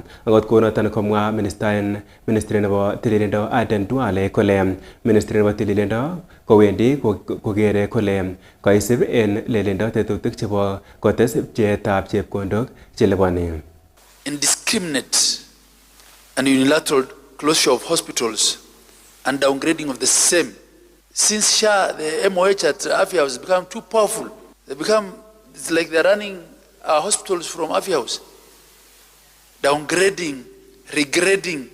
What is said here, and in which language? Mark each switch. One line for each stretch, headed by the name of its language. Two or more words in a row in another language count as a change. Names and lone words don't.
Kalenjin: Akot kounoton komwa Ministry nebo tililindo Aden Duale kole Ministry nebo tililindo kowendi kokere kole koisib en lelindo tetutik chebo kotes pcheetab chepkondok cheliponi.
English: In indiscriminate and unilateral closure of hospitals and downgrading of the same. Since SHA, the MOH at Afia House has become too powerful. It's like they're running hospitals from Afia House. Downgrading, regrading.